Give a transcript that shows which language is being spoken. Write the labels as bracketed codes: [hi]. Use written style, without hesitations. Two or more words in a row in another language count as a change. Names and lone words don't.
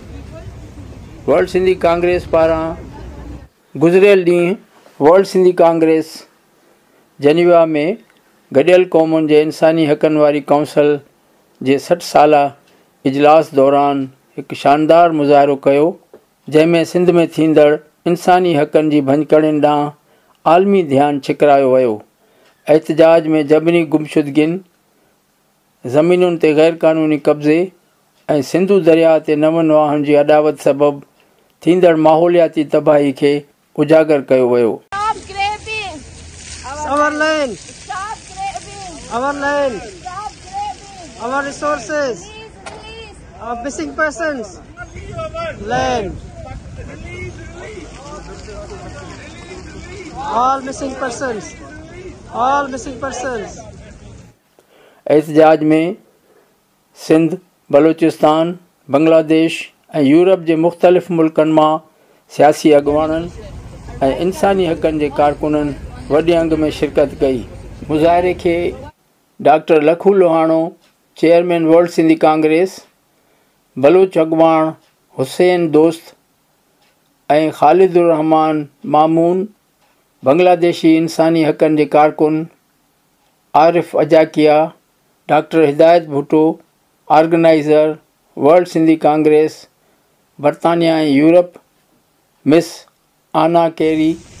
[sd] वर्ल्ड सिंधी कांग्रेस पारां गुज़िरियल ॾींहुं वर्ल्ड सिंधी कांग्रेस जनीवा में गडियल क़ौमुनि जे इंसानी हक़नि वारी काउंसिल जे 60 साला इजलास दौरान हिकु शानदार मुज़ाहिरो कयो, जंहिंमें सिंध में थींदड़ इंसानी हक़नि जी भंजकड़ियुनि ॾांहुं आलमी ध्यानु छिकरायो वियो। एहतजाज में जबरी गुमशुदगियुनि, ज़मीनुनि ते गैर क़ानूनी कब्ज़े ऐं सिंधु दरिया ते नवनि वाहन जी अॾावत सबबि थींदड़ माहौलियाती तबाही खे उजागर कयो वियो। [en] Our land, our land, our resources, our missing persons, land, all missing persons, all missing persons. [sd] एहतजाज में सिंध, बलोचिस्तान, बांग्लादेश ऐं यूरोप जे मुख़्तलिफ़ मुल्कनि मां सियासी अॻुवाननि ऐं इंसानी हक़नि जे कारकुननि वॾे अंग में शिरकत कई। मुज़ाहिरे खे डॉक्टर लखू लोहाणो, चेयरमैन वर्ल्ड सिंधी कांग्रेस, बलोच अॻुवान हुसैन दोस्त ऐं ख़ालिदुर रहमान मामून, बांग्लादेशी इंसानी हक़नि जे कारकुन आरिफ अजाकिया, डॉक्टर हिदायत भुट्टो, ऑर्गेनाइज़र वर्ल्ड सिंधी कांग्रेस बरतानिया ऐं यूरोप, मिस आना केरी,